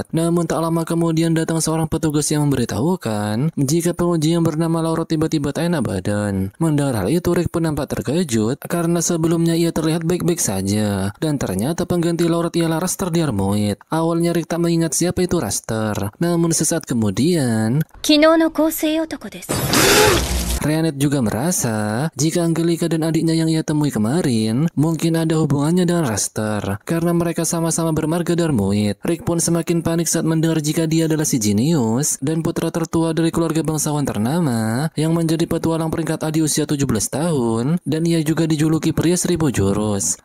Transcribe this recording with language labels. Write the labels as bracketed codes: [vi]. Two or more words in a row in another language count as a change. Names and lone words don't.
[id] Namun tak lama kemudian datang seorang petugas yang memberitahukan jika penguji yang bernama Laurot tiba-tiba tak enak badan. Mendengar hal itu Rick pun nampak terkejut karena sebelumnya ia terlihat baik-baik saja. Dan ternyata pengganti Laurot ialah Raster Diarmuid. Awalnya Rick tak mengingat siapa itu Raster. Namun sesaat kemudian, [ja] 昨日の構成男です。 [id] Ryanet juga merasa jika Angelika dan adiknya yang ia temui kemarin mungkin ada hubungannya dengan Raster karena mereka sama-sama bermarga Darmuid. Rick pun semakin panik saat mendengar jika dia adalah si jenius dan putra tertua dari keluarga bangsawan ternama yang menjadi petualang peringkat A di usia 17 tahun dan ia juga dijuluki pria 1000 jurus.